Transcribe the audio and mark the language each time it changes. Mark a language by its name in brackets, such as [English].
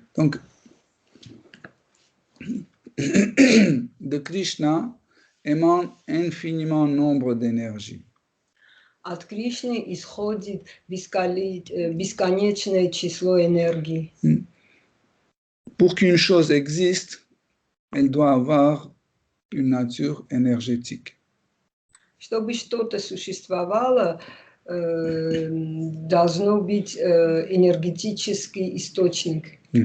[French] Donc, de Krishna émane infiniment nombre d'énergie. [Russian] От Кришны исходит бесконечное число энергии. [French] Pour qu'une chose existe, elle doit avoir une nature énergétique. [Russian] Чтобы что-то существовало, должно быть энергетический источник.